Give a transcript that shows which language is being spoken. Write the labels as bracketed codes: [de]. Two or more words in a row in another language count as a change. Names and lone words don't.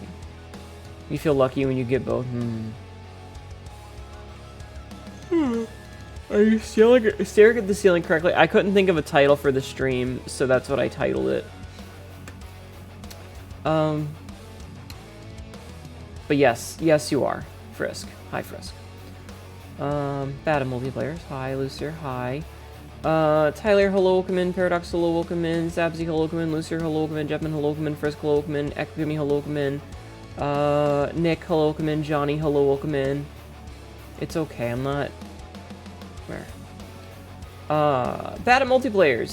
[en] You feel lucky when you get both. Are you staring at the ceiling correctly? I couldn't think of a title for the stream, so that's what I titled it. But yes, you are. Frisk. Hi, Frisk. Bad multiplayers. Hi, Lucier. Hi. Tyler, hello, welcome in. Paradox, hello, welcome in. Zabzy, hello, welcome in. Lucier, hello, welcome in. Jeffman, hello, welcome in. Frisk, hello, welcome in. Ekagami, hello, welcome in. Nick, hello, welcome in. Johnny, hello, welcome in. It's okay, I'm not... Where? Bad at multiplayers.